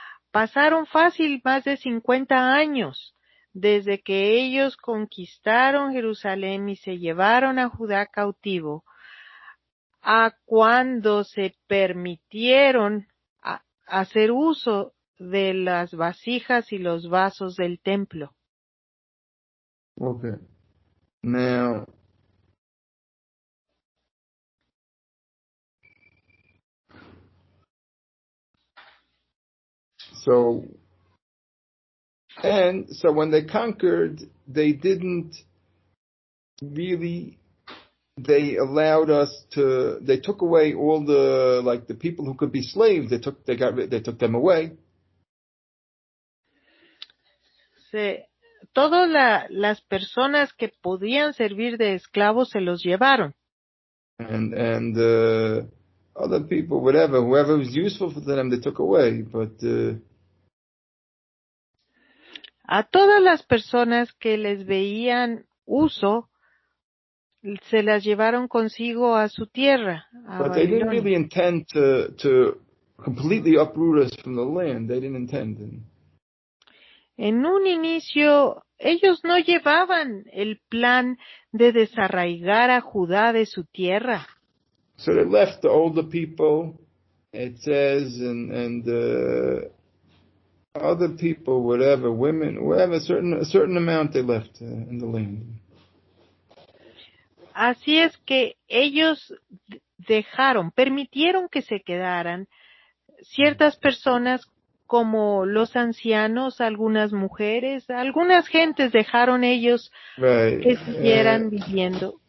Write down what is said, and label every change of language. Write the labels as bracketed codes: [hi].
[es] Pasaron fácil más de 50 años desde que ellos conquistaron Jerusalén y se llevaron a Judá cautivo, a cuando se permitieron hacer uso de las vasijas y los vasos del templo. [en] Okay. Now, so when they conquered, they didn't really. They allowed us to. They took away all the people who could be slaves. They took them away. [es] Todas las personas que podían servir de esclavos se los llevaron. [en] And other people, whoever was useful for them, they took away. But [es] a todas las personas que les veían uso, se las llevaron consigo a su tierra. [en] But they didn't really intend to completely uproot us from the land. They didn't intend. [es] En un inicio, ellos no llevaban el plan de desarraigar a Judá de su tierra. [en] So they left the older people, it says, and other people, whatever, women, whatever, a certain amount they left in the land. [es] Así es que ellos permitieron que se quedaran ciertas personas como los ancianos, algunas mujeres, algunas gentes dejaron ellos [en] Right. [es] que siguieran viviendo.